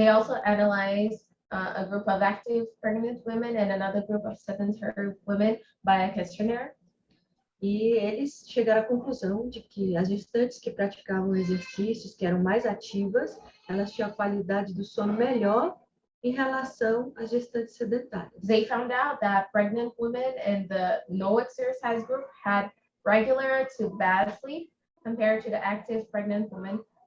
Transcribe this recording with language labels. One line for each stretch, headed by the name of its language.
English: they also analyzed a group of active pregnant women and another group of sedentary women by a questionnaire.
Portuguese: E eles chegaram à conclusão de que as gestantes que praticavam exercícios, que eram mais ativas, elas tinham a qualidade do sono melhor em relação às gestantes sedentárias.
English: They found out that pregnant women in the no exercise group had regular to bad sleep compared to the active pregnant women.